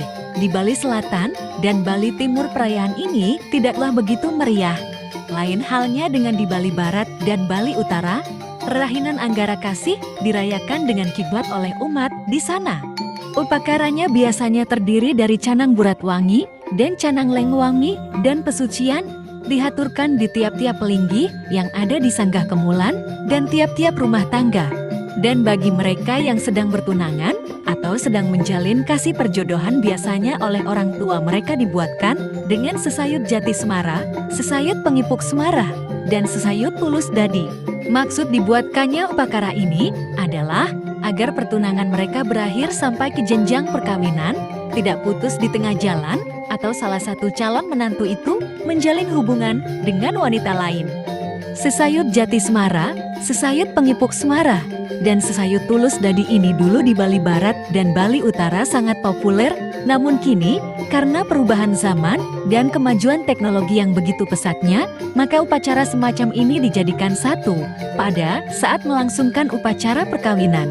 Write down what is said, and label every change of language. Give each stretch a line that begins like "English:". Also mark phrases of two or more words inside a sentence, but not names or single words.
Indonesian: Di Bali Selatan dan Bali Timur perayaan ini tidaklah begitu meriah. Lain halnya dengan di Bali Barat dan Bali Utara, Rahinan Anggara Kasih dirayakan dengan kiblat oleh umat di sana. Upakaranya biasanya terdiri dari canang buratwangi dan canang lengwangi dan pesucian, dihaturkan di tiap-tiap pelinggi yang ada di sanggah kemulan dan tiap-tiap rumah tangga. Dan bagi mereka yang sedang bertunangan atau sedang menjalin kasih perjodohan biasanya oleh orang tua mereka dibuatkan dengan sesayut jati semara, sesayut pengipuk semara, dan sesayut tulus dadi. Maksud dibuatkannya upakara ini adalah agar pertunangan mereka berakhir sampai ke jenjang perkawinan, tidak putus di tengah jalan, atau salah satu calon menantu itu menjalin hubungan dengan wanita lain. Sesayut jati semara, sesayut pengipuk semara, dan sesayut tulus dadi ini dulu di Bali Barat dan Bali Utara sangat populer, namun kini karena perubahan zaman dan kemajuan teknologi yang begitu pesatnya, maka upacara semacam ini dijadikan satu pada saat melangsungkan upacara perkawinan.